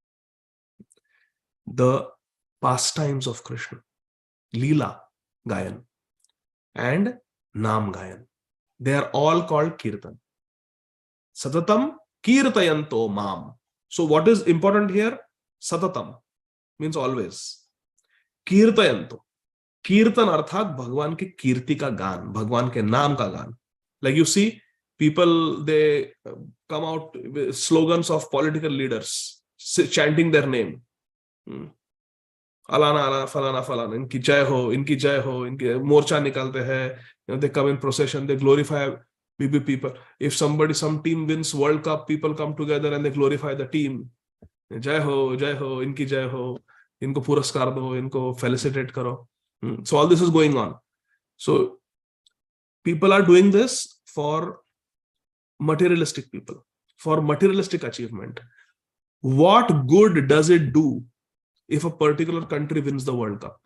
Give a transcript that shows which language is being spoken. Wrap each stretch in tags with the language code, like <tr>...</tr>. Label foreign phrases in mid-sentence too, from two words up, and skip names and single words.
<en>The pastimes of Krishna. Leela Gayan and Naam Gayan. They are all called Kirtan.</en> <sa>सततं कीर्तयन्तो माम्.</sa> <en>So what is important here? Satatam means always. Kirtayanto.</en> <hi>कीर्तन अर्थात भगवान की कीर्ति का गान. भगवान के नाम का गान.</hi> <en>Like you see, people, they come out with slogans of political leaders chanting their name.</en> <hi>अलाना अलाना फलाना फलाना, इनकी जय हो, इनकी मोर्चा निकलते है.</hi> <en>They come in procession, they glorify big people. If some team wins World Cup, people come together and they glorify the team.</en> <hi>जय हो, इनकी जय हो, इनको पुरस्कार दो, इनको फेलिसिटेट करो.</hi> <en>So all this is going on. So people are doing this for materialistic people, for materialistic achievement. What good does it do if a particular country wins the World Cup?</en>